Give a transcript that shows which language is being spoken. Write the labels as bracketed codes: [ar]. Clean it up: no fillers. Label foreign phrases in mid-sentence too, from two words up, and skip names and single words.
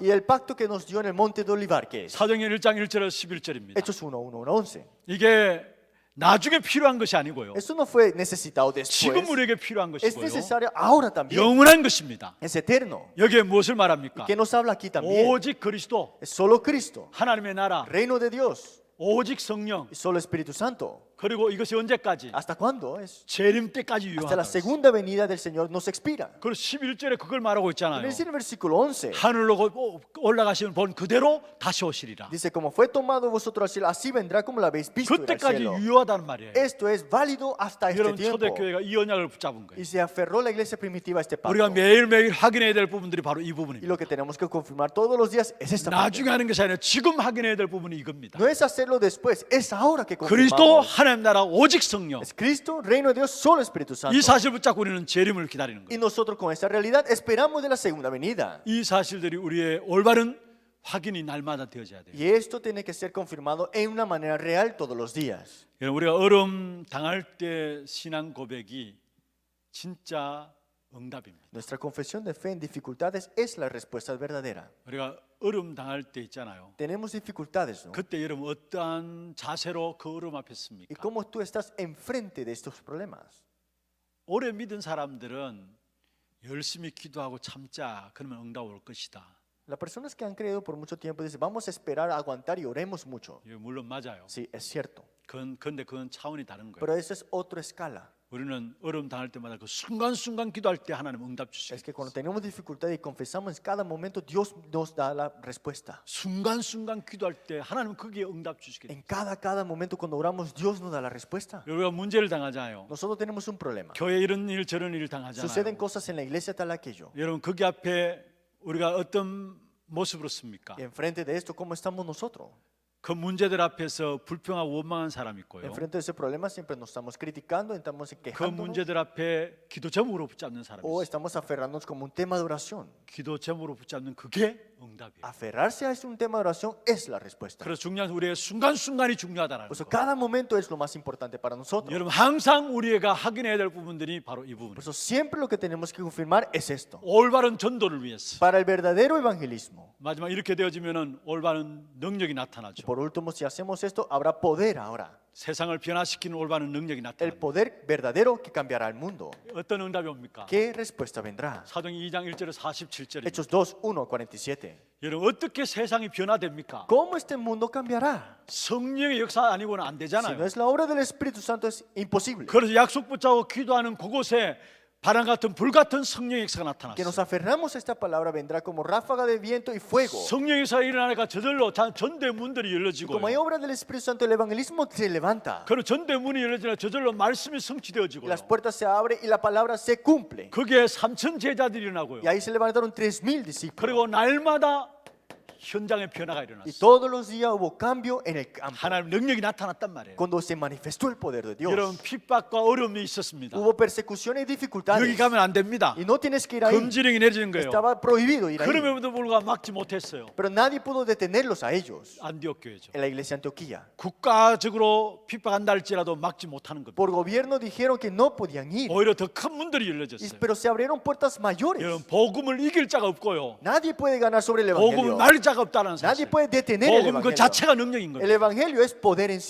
[es] Y el pacto que nos dio en el monte de Olivar, ¿qué es? [ko] 사도행전 1장 1절에서 11절입니다. [es] Hechos 1, 1, 1, 11. [ko] 이게 나중에 필요한 것이 아니고요. [es] Eso no fue necesitado [ko] 지금 [es] después. [ko] 우리에게 필요한 [es] Es [ko] 것이고요. [es] necesario ahora también. [ko] 영원한 것입니다. [es] Es eterno. [ko] 여기에 무엇을 말합니까? [es] ¿Qué nos habla aquí también? [ko] 오직 그리스도, [es] Es solo Cristo, [ko] 하나님의 나라, [es] reino de Dios, [ko] 오직 성령, [es] y solo Espíritu Santo. [ko] 그리고 이것이 언제까지? [es] ¿Hasta cuándo es? [ko] 재림 때까지 [es] Hasta la [ko] 유효하다. [es] segunda venida del Señor nos expira. [ko] 그리고 11절에 그걸 말하고 [es] Y [ko] 있잖아요. [es] dice en el versículo 11, [ko] 하늘로 올라가시는 본 그대로 다시 오시리라. [es] dice, como fue tomado vosotros al cielo, así vendrá como la habéis visto ir al [ko] 그때까지 [es] cielo. [ko] 유효하다는 말이에요. [es] Esto es válido hasta este [ko] 여러분 [es] tiempo. [ko] 초대교회가 이 언약을 붙잡은 거예요. [es] Y se aferró la iglesia primitiva a este [ko] 우리가 [es] pacto. [ko] 매일매일 확인해야 될 부분들이 바로 이 [es] Y [ko] 부분입니다. [es] lo que tenemos que confirmar todos los días es esta parte. [ko] 나중에 하는 것이 아니라 지금 확인해야 될 부분이 이겁니다. [es] No es hacerlo después, es ahora que [ko] 그리스도 [es] confirmamos. [ko] 하나님 나라 오직 성령. [es] Es Cristo, reino de Dios, solo Espíritu Santo. [ko] 이 사실 붙잡고 우리는 재림을 기다리는 [es] Y [ko] 거예요. [es] nosotros con esta realidad esperamos de la segunda venida. [ko] 이 사실들이 우리의 올바른 확인이 날마다 되어져야 돼요. [es] Y esto tiene que ser confirmado en una manera real todos los días. [ko] 여러분 우리가 어려움 당할 때 신앙 고백이 진짜 응답입니다. [es] Nuestra confesión de fe en dificultades es la respuesta verdadera. [ko] 우리가 어려움 당할 때 있잖아요. [es] Tenemos dificultades, ¿no? [ko] 그때 여러분 어떠한 자세로 그 어려움 앞에 [es] ¿Y [ko] 섭니까? [es] cómo tú estás enfrente de estos problemas? [ko] 오래 믿은 사람들은 열심히 기도하고 참자 그러면 응답 올 것이다. [es] Las personas que han creído por mucho tiempo dicen, vamos a esperar, aguantar y oremos mucho. [ko] 이게 물론 맞아요. [es] Sí, es cierto. [ko] 근데 그건 차원이 다른 거예요. [es] Pero eso es otra escala. [ko] 우리는 어려움 당할 때마다 그 순간순간 기도할 때 하나님 응답 [es] Es [ko] 주시고 [es] que cuando tenemos dificultad y confesamos en cada momento, Dios nos da la respuesta. [ko] 순간순간 기도할 때 하나님 거기에 응답 주시겠다. [es] En cada momento cuando oramos, Dios nos da la respuesta. [ko] 우리가 문제를 당하잖아요. [es] Nosotros tenemos un problema. [ko] 교회 이런 일 저런 일 [es] Suceden [ko] 당하잖아요. [es] cosas en la iglesia tal aquello. [ko] 여러분 거기 앞에 우리가 어떤 모습으로 씁니까? [es] Y enfrente de esto, ¿cómo estamos nosotros? [ko] 그 문제들 앞에서 불평하고 원망한 사람이 있고요. [es] Enfrente de ese problema siempre nos estamos criticando, estamos [ko] 그 [es] quejándonos [ko] 문제들 앞에 기도 제목으로 붙잡는 사람이 [es] o [ko] 있어요. [es] estamos aferrándonos como un tema de oración. [ko] 기도 제목으로 붙잡는 그게 응답이에요. [es] Aferrarse a un tema de oración es la respuesta. [ko] 그래서 중요한 우리의 순간순간이 중요하다는 [es] Por eso [ko] 거. [es] cada momento es lo más importante para nosotros. [ko] 여러분 항상 우리가 확인해야 될 부분들이 바로 이 [es] Por [ko] 부분이에요. [es] eso siempre lo que tenemos que confirmar es esto. [ko] 올바른 전도를 위해서. [es] Para el verdadero evangelismo. [ko] 마지막 이렇게 되어지면은 올바른 능력이 나타나죠. [es] Por último, si hacemos esto, habrá poder ahora. [ko] 세상을 변화시키는 올바른 능력이 [es] El [ko] 나타납니다. [es] poder verdadero que cambiará el mundo. [ko] 어떤 응답이 옵니까? [es] ¿Qué respuesta vendrá? [ko] 사도행 2장 1절에 47절입니다. [es] Hechos 2, 1, 47. [ko] 여러분 어떻게 세상이 변화됩니까? [es] ¿Cómo este mundo cambiará? [ko] 성령의 역사 아니고는 안 [es] Si no [ko] 되잖아요. [es] es la obra del Espíritu Santo, es imposible. [ko] 그래서 약속 붙잡고 기도하는 그곳에 바람 같은 불 같은 성령의 역사가 [es] Que nos [ko] 나타났어요. [es] aferramos a esta palabra vendrá como ráfaga de viento y fuego. [ko] 성령의 역사가 일어나니까 저절로 전대 문들이 [es] Y [ko] 열려지고 [es] como hay obra del Espíritu Santo, el evangelismo se levanta. [ko] 그런 전대 문이 열려지나 저절로 말씀이 [es] Y [ko] 성취되어지고요. [es] las puertas se abren y la palabra se cumple. [ko] 거기에 3천 제자들이 일어나고요. [es] Y ahí se levantaron 3,000 discípulos. [ko] 그리고 날마다 현장의 변화가 [es] Y [ko] 일어났어요. [es] todos los días hubo cambio en el campo. [ko] 하나님 능력이 나타났단 말이에요. [es] Cuando se manifestó el poder de Dios. [ko] 여러분 핍박과 어려움이 있었습니다. [es] Hubo persecuciones y [ko] 여기 [es] dificultades. [ko] 가면 안 됩니다. [es] Y no tienes que ir ahí. [ko] 금지령이 내려진 거예요. [es] Estaba prohibido ir ahí. [ko] 그럼에도 불구하고 막지 못했어요. [es] Pero nadie pudo detenerlos a ellos. [ko] 안디옥 교회죠. [es] En la iglesia de Antioquía. [ko] 국가적으로 핍박한다 할지라도 막지 못하는 겁니다. [es] Por gobierno dijeron que no podían ir. [ko] 오히려 더 큰 문들이 열려졌어요. [es] Pero se abrieron puertas mayores. [ko] 여러분 복음을 이길 자가 없고요. [es] Nadie puede ganar sobre el [ko] 복음을 [es] evangelio. [ko] 말릴 자가 없다는 [es] Nadie [ko] 사실. [es] puede detener el [ko] 복음은 그 [es] evangelio. [ko] 자체가 능력인 [es] El [ko] 거예요. [es] evangelio es poder en sí.